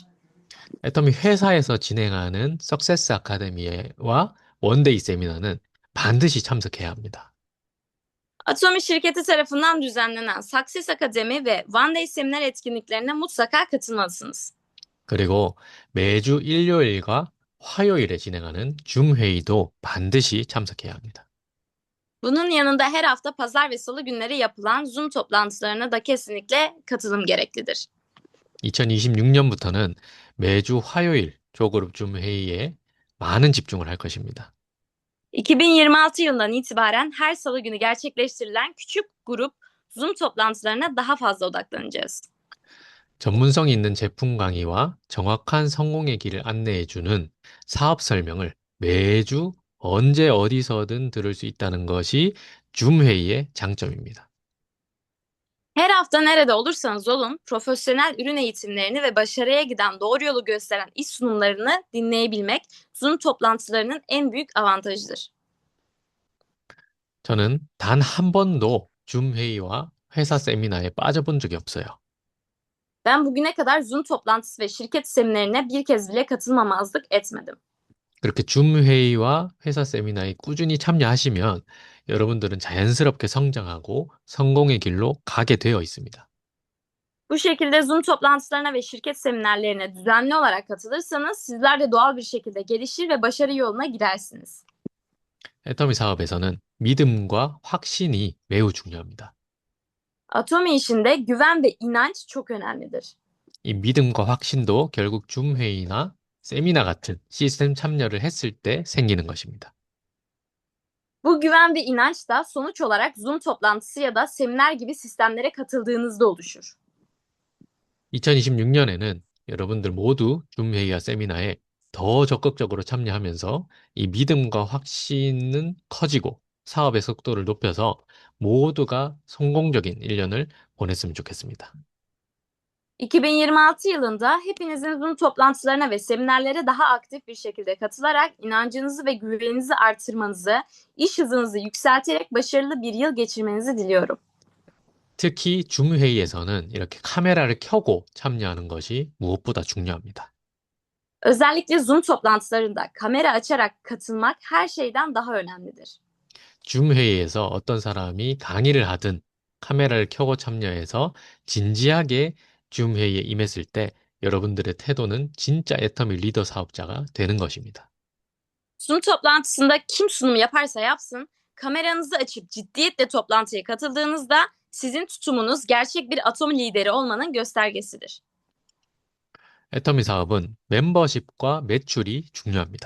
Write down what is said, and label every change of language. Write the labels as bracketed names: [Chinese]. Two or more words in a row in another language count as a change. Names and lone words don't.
[Korean] 애터미 회사에서 진행하는 석세스 아카데미와 원데이 세미나는 반드시 참석해야 합니다. [Turkish] Atomi şirketi tarafından düzenlenen Success Akademi ve One Day seminer etkinliklerine mutlaka katılmalısınız. [Korean] 그리고 매주 일요일과 화요일에 진행하는 줌 회의도 반드시 참석해야 합니다. [Turkish] Bunun yanında her hafta pazar ve salı günleri yapılan Zoom toplantılarına da kesinlikle katılım gereklidir. [Korean] 2026년부터는 매주 화요일 조그룹 줌 회의에 많은 집중을 할 것입니다. [Turkish] 2026 yılından itibaren her salı günü gerçekleştirilen küçük grup Zoom toplantılarına daha fazla odaklanacağız. [Korean] 전문성이 있는 제품 강의와 정확한 성공의 길을 안내해주는 사업 설명을 매주 언제 어디서든 들을 수 있다는 것이 줌 회의의 장점입니다. [Turkish] Her hafta nerede olursanız olun, profesyonel ürün eğitimlerini ve başarıya giden doğru yolu gösteren iş sunumlarını dinleyebilmek Zoom toplantılarının en büyük avantajıdır. [Korean] 저는 단 한 번도 줌 회의와 회사 세미나에 빠져본 적이 없어요. [Turkish] Ben bugüne kadar Zoom toplantısı ve şirket seminerine bir kez bile katılmamazlık etmedim. [Korean] 그렇게 줌 회의와 회사 세미나에 꾸준히 참여하시면 여러분들은 자연스럽게 성장하고 성공의 길로 가게 되어 있습니다. [Turkish] Bu şekilde Zoom toplantılarına ve şirket seminerlerine düzenli olarak katılırsanız sizler de doğal bir şekilde gelişir ve başarı yoluna girersiniz. [Korean] 애터미 사업에서는 믿음과 확신이 매우 중요합니다. [Turkish] Atomi işinde güven ve inanç çok önemlidir. [Korean] 이 믿음과 확신도 결국 줌 회의나 세미나 같은 시스템 참여를 했을 때 생기는 것입니다. [Turkish] Bu güven ve inanç da sonuç olarak Zoom toplantısı ya da seminer gibi sistemlere katıldığınızda oluşur. [Korean] 2026년에는 여러분들 모두 줌 회의와 세미나에 더 적극적으로 참여하면서 이 믿음과 확신은 커지고 사업의 속도를 높여서 모두가 성공적인 1년을 보냈으면 좋겠습니다. [Turkish] 2026 yılında hepinizin Zoom toplantılarına ve seminerlere daha aktif bir şekilde katılarak inancınızı ve güveninizi artırmanızı, iş hızınızı yükselterek başarılı bir yıl geçirmenizi diliyorum. [Korean] 특히 줌 회의에서는 이렇게 카메라를 켜고 참여하는 것이 무엇보다 중요합니다. [Turkish] Özellikle Zoom toplantılarında kamera açarak katılmak her şeyden daha önemlidir. [Korean] 줌 회의에서 어떤 사람이 강의를 하든 카메라를 켜고 참여해서 진지하게 줌 회의에 임했을 때 여러분들의 태도는 진짜 애터미 리더 사업자가 되는 것입니다. [Turkish] Zoom toplantısında kim sunum yaparsa yapsın, kameranızı açıp ciddiyetle toplantıya katıldığınızda sizin tutumunuz gerçek bir atom lideri olmanın göstergesidir. [Korean] 애터미 사업은 멤버십과 매출이 중요합니다.